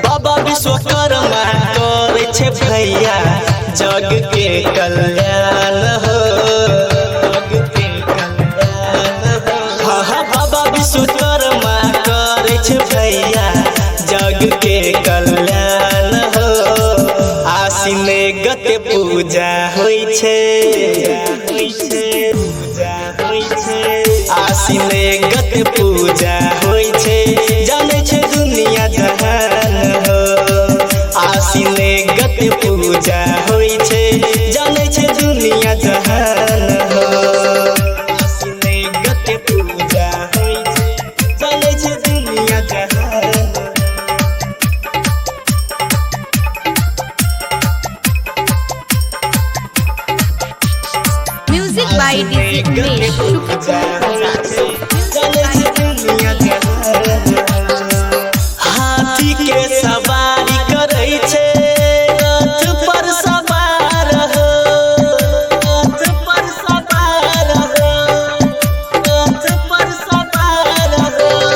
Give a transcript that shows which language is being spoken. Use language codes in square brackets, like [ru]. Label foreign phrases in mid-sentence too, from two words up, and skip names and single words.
[mai] बाबा विश्वकर्मा करे छै भैया जग के कल्याण हो, जग के कल्याण हो। हाँ हाँ बाबा विश्वकर्मा करे छै भैया जग के कल्याण हो। आसिन गते पूजा होइ छै, आसिन गते पूजा होइ छै, जानै छै दुनिया जहान हो। आसिन गते पूजा होइ छै, जानै छै दुनिया जहान हो। आसिन गते पूजा होइ छै, जानै छै दुनिया जहान हो। [en] Music by DJ Umesh Sukhipur [mai] हाथी के सवारी करै छै, रथ पर सवार हो, रथ पर सवार हो, रथ पर सवार हो।